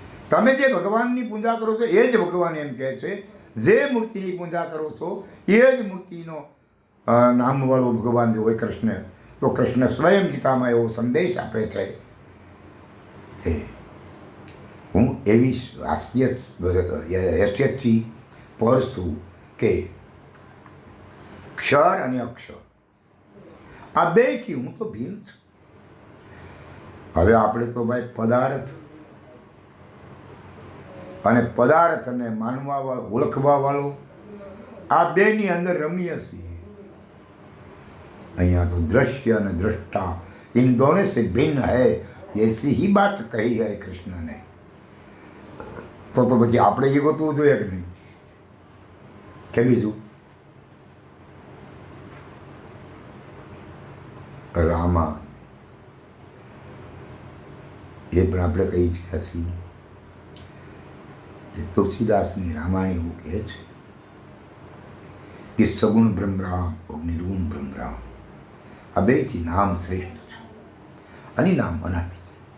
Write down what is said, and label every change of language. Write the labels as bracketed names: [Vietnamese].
[Gujarati] તમે જે ભગવાનની પૂજા કરો છો એ જ ભગવાન એમ કહે છે, જે મૂર્તિની પૂજા કરો છો એ જ મૂર્તિનો નામવાળો ભગવાન જો હોય કૃષ્ણ, તો કૃષ્ણ સ્વયં ગીતામાં એવો સંદેશ આપે છે કે હું એવી હેસિયતથી પર છું કે ક્ષર અને અક્ષર આ બેથી હું તો ભિન્ન છું. હવે આપણે તો ભાઈ પદાર્થ અને પદાર્થને માનવા વાળો, ઓળખવા વાળો, આ બેની અંદર રમીએ છીએ. અહીંયા તો દૃશ્ય અને દ્રષ્ટા [Hindi] इन दोनों से भिन्न है, ऐसी ही बात कही है कृष्ण ने. [Gujarati] તો પછી આપણે એ ગોતવું જોઈએ કે નહીં? કે બીજું રામા એ પણ આપણે કહી ચૂક્યા છીએ કે તુલસીદાસની રામાયણ એવું કહે છે કે સગુણ બ્રહ્મરામ और નિર્ગુણ બ્રહ્મરામ આ બેથી નામ શ્રેષ્ઠ છે અને નામ અનામી છે.